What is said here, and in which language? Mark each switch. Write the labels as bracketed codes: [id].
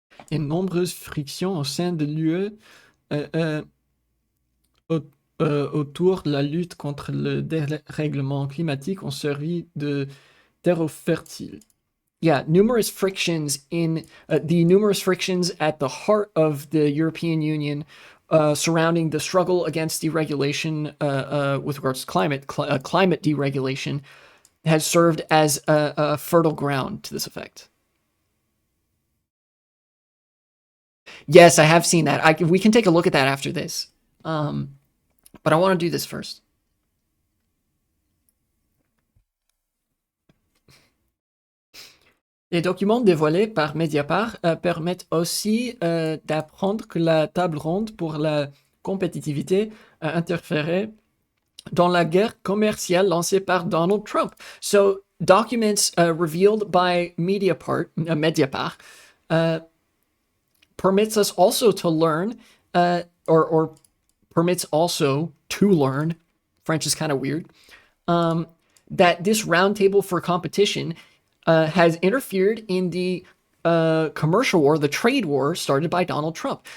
[fr] Et nombreuses frictions au sein de l'UE autour de la lutte contre le dérèglement climatique ont servi de terreau fertile. [en] Yeah, numerous frictions in the numerous frictions at the heart of the European Union surrounding the struggle against deregulation with regards to climate deregulation has served as a fertile ground to this effect. Yes, I have seen that. We can take a look at that after this. But I want to do this first. [fr] Les documents dévoilés par Mediapart permettent aussi d'apprendre que la table ronde pour la compétitivité a interféré dans la guerre commerciale lancée par Donald Trump. [en] So, documents revealed by Mediapart permits us also to learn, or permits also to learn, French is kind of weird, that this roundtable for competition has interfered in the commercial war, the trade war started by Donald Trump.